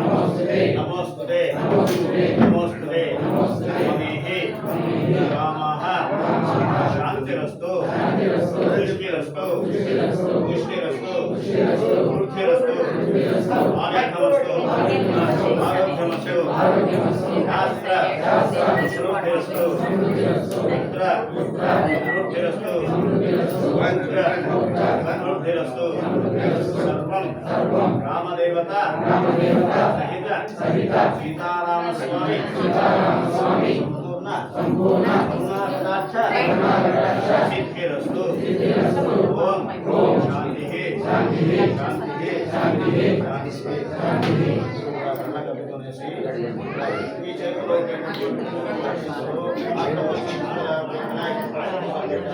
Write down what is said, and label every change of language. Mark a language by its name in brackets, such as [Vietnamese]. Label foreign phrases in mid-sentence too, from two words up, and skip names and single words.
[Sanskrit] ममेः रामः शान्तिरस्तु पुष्टिरस्तु वृद्धिरस्तु आरोग्यमस्तु शास्त्र समृद्धिरस्तु पुत्र సమృద్ధిరస్తు సమృద్ధిరస్తు సర్వం రామదేవత సహిత సీతారామస్వామి సంపూర్ణ కరుణాకటాక్ష సిద్ధిరస్తు ఓం శాంతి శాంతి [Telugu] ఈ చేతిలో